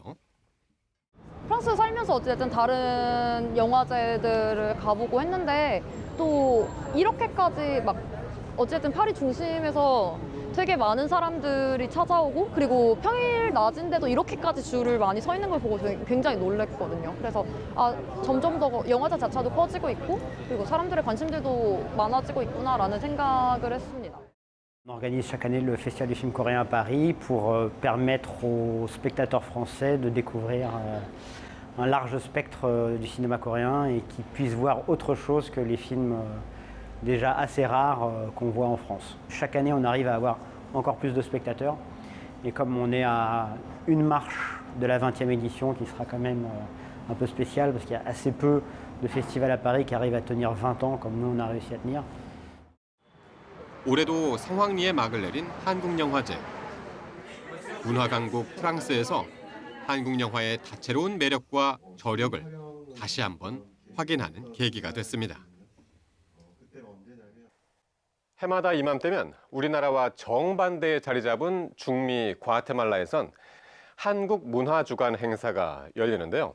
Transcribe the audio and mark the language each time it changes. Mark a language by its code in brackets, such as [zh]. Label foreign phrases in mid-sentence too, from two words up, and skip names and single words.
[ko] 프랑스 살면서 어쨌든 다른 영화제들을 가보고 했는데 또 이렇게까지 막 어쨌든 파리 중심에서 되게 많은 사람들이 찾아오고, 그리고 평일 낮인데도 이렇게까지 줄을 많이 서 있는 걸 보고 굉장히 놀랐거든요. 그래서 점점 더 영화제 자체도 커지고 있고, 그리고 사람들의 관심들도 많아지고 있구나라는 생각을 했습니다. [fr] On organise chaque année le Festival du film coréen à Paris pour permettre aux spectateurs français de découvrir un large spectre du cinéma coréen et qu'ils puissent voir autre chose que les films déjà assez rares qu'on voit en France. Chaque année, on arrive à avoir encore plus de spectateurs. Et comme on est à une marche de la 20e édition, qui sera quand même un peu spéciale, parce qu'il y a assez peu de festivals à Paris qui arrivent à tenir 20 ans, comme nous, on a réussi à tenir. [ko] 올해도 성황리에 막을 내린 한국영화제. 문화 강국 프랑스에서 한국 영화의 다채로운 매력과 저력을 다시 한번 확인하는 계기가 됐습니다. 해마다 이맘때면 우리나라와 정반대에 자리 잡은 중미 과테말라에선 한국 문화주간 행사가 열리는데요.